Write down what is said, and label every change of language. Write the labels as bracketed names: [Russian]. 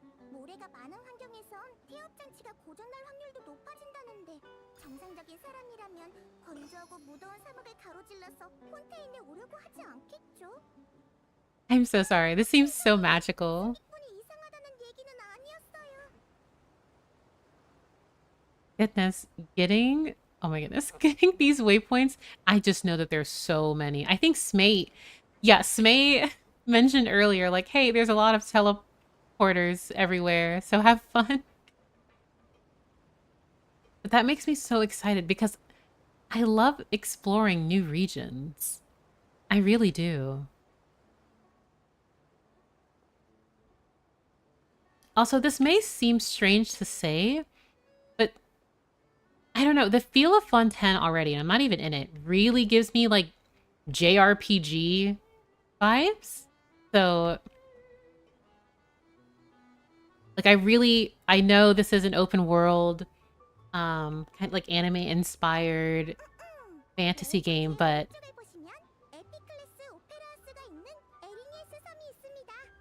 [Korean] 모래가 많은 환경에선 태엽 장치가 고장날 확률도 높아진다는데 정상적인 사람이라면 건조하고 무더운 사막을 가로질러서 폰타인에 오려고 하지 않겠죠? [English] I'm so sorry. This seems so magical. [Korean] 분이 이상하다는 얘기는 아니었어요. [English] Goodness, getting... Oh my goodness. Getting these waypoints, I just know that there's so many. I think Smate... Yeah, Smate mentioned earlier, like, hey, there's a lot of teleporters everywhere, so have fun. But that makes me so excited because I love exploring new regions. I really do. Also, this may seem strange to say, but I don't know, the feel of Fontaine already, and I'm not even in it, really gives me like JRPG vibes. So like I know this is an open world, kind of like anime inspired fantasy game, but [Korean] 이쪽을 보시면 에피클래스 오페라하우스가 있는 에리니에스 섬이 있습니다.